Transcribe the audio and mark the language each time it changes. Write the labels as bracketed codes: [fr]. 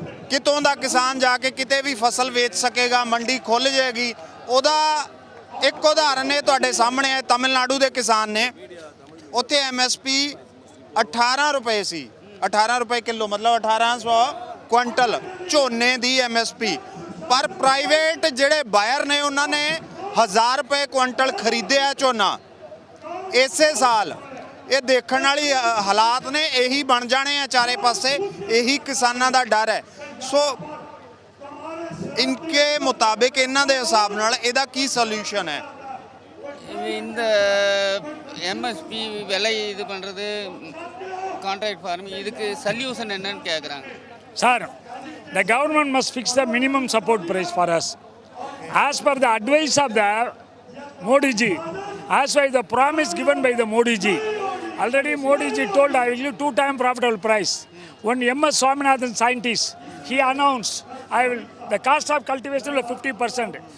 [pa] ਕਿਤੋਂ ਦਾ ਕਿਸਾਨ ਜਾ ਕੇ ਕਿਤੇ ਵੀ ਫਸਲ ਵੇਚ ਸਕੇਗਾ ਮੰਡੀ ਖੁੱਲ ਜਾਏਗੀ ਉਹਦਾ ਇੱਕ ਉਦਾਹਰਨ ਇਹ ਤੁਹਾਡੇ ਸਾਹਮਣੇ ਹੈ ਤਮਿਲਨਾਡੂ ਦੇ ਕਿਸਾਨ ਨੇ ਉੱਥੇ MSP 18 ਰੁਪਏ ਸੀ 18 ਰੁਪਏ ਕਿਲੋ ਮਤਲਬ 1800 ਕੁਇੰਟਲ ਝੋਨੇ ਦੀ MSP ਪਰ ਪ੍ਰਾਈਵੇਟ ਜਿਹੜੇ ਬਾਇਰ ਨੇ ਉਹਨਾਂ ਨੇ 1000 ਰੁਪਏ ਕੁਇੰਟਲ ਖਰੀਦਿਆ ਝੋਨਾ ਇਸੇ ਸਾਲ ਇਹ ਦੇਖਣ ਵਾਲੀ ਹਾਲਾਤ ਨੇ ਇਹੀ ਬਣ ਜਾਣੇ ਆ ਚਾਰੇ ਪਾਸੇ ਇਹੀ ਕਿਸਾਨਾਂ ਦਾ ਡਰ ਹੈ ਸੋ ਇਨਕੇ ਮੁਤਾਬਿਕ ਇਹਨਾਂ ਦੇ ਹਿਸਾਬ ਨਾਲ ਇਹਦਾ ਕੀ ਸੋਲੂਸ਼ਨ ਹੈ [ta] இந்த MSP விலை இது பண்ணுறது கான்ட்ராக்ட் ஃபார்மிங் இதுக்கு சல்யூஷன் என்னன்னு கேட்குறாங்க [en] Sir, the government must fix the minimum support price for us. As per the advice of the Modi ji, as per the promise given by the Modi ji, already Modi ji told I will give 2-time profitable price. When MS Swaminathan scientist, he announced the cost of cultivation will 50%.